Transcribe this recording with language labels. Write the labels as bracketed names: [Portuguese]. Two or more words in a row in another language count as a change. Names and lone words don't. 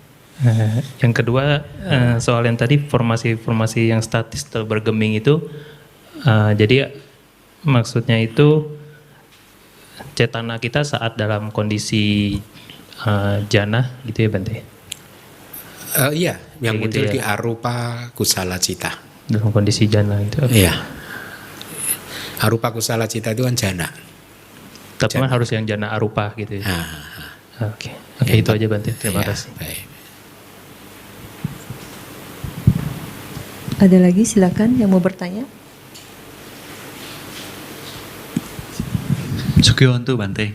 [Indonesian] Yang kedua soal yang tadi formasi yang statis atau bergeming itu, jadi maksudnya itu cetana kita saat dalam kondisi jana gitu ya Bante? Iya, yang muncul gitu ya? di [Pali] arupa kusala cita. [Indonesian] Dalam kondisi jana itu. Iya. [Pali] Arupa kusala cita [Indonesian] itu kan jana. Tapi kan harus yang [Pali] jana arupa [Indonesian] gitu ya. Oke, itu aja Bante. Terima kasih. Baik. Ada lagi silakan yang mau bertanya. [Pali] Sukiyontu Bante.